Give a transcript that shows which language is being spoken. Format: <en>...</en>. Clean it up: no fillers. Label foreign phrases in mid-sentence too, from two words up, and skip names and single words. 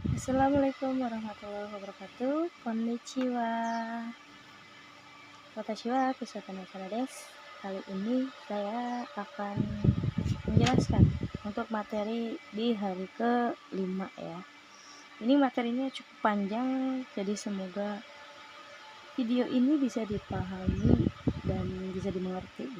<ar>السلام عليكم ورحمة الله وبركاته.</ar> <ja>Konnichiwa. Watashi wa Kusata Nasara desu.</ja> <id>Kali ini saya akan menjelaskan untuk materi di hari ke-5 ya. Ini materinya cukup panjang, jadi semoga video ini bisa dipahami dan bisa dimengerti ya.</id>